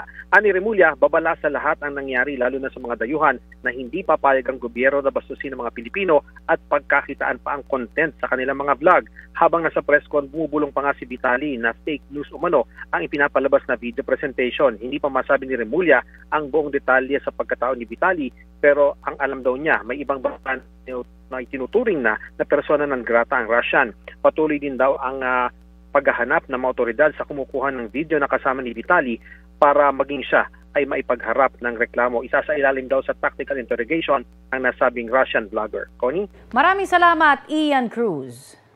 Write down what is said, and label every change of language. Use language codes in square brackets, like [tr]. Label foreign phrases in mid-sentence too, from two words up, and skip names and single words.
[tl] Ani Remulla, babala sa lahat ang nangyari lalo na sa mga dayuhan na hindi papayag ang gobyerno na bastusin ng mga Pilipino at pagkakitaan pa ang content sa kanilang mga vlog. Habang nasa [en] press con, [tl] bumubulong pa nga si Vitaly na [en] fake news [tl] umano ang ipinapalabas na [en] video presentation. [tl] Hindi pa masabi ni Remulla ang buong detalye sa pagkatao ni Vitaly, pero ang alam daw niya, may ibang bansa na itinuturing na [la] persona non grata [tl] ang Russian. Patuloy din daw ang paghahanap ng mga otoridad sa kumukuha ng video na kasama ni Vitaly para maging siya ay maipagharap ng reklamo. Isa sa ilalim daw sa [en] tactical interrogation [tl] ang nasabing [en] Russian vlogger. [tl] Connie? Maraming salamat, Ian Cruz.